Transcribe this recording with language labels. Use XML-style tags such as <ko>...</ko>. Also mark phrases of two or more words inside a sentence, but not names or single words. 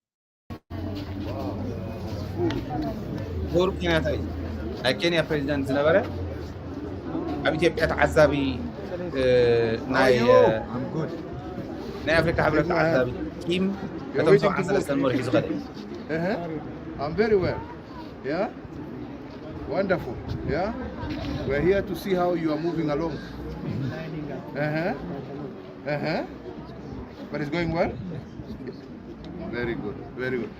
<ti>እሁሩ ኬንያታ እዩ ናይ ኬንያ ፕሬዚዳንት ዝነበረ ኣብ ኢትዮጵያ ተዓዛቢ ናይ ኣፍሪካ ሕብረት ተዓዛቢ ቲም እቶም 73 መሪሑ ዝኸደ</ti> <en>I'm very well. Yeah? Wonderful. Yeah? We're here to see how you are moving along. But it's going well? Very good. Very good.</en>